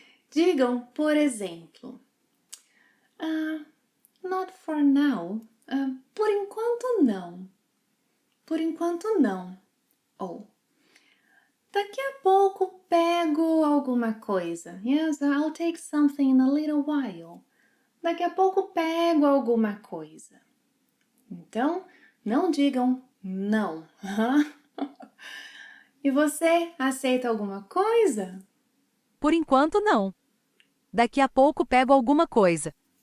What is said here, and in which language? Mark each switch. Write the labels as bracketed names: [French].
[Portuguese] Digam, por exemplo, [English] not for now. [Portuguese] Por enquanto não. Por enquanto não. Ou daqui a pouco pego alguma coisa. [English] Yes, I'll take something in a little while. [Portuguese] Daqui a pouco pego alguma coisa. Então, não digam não. E você aceita alguma coisa? por enquanto não. Daqui a pouco pego alguma coisa.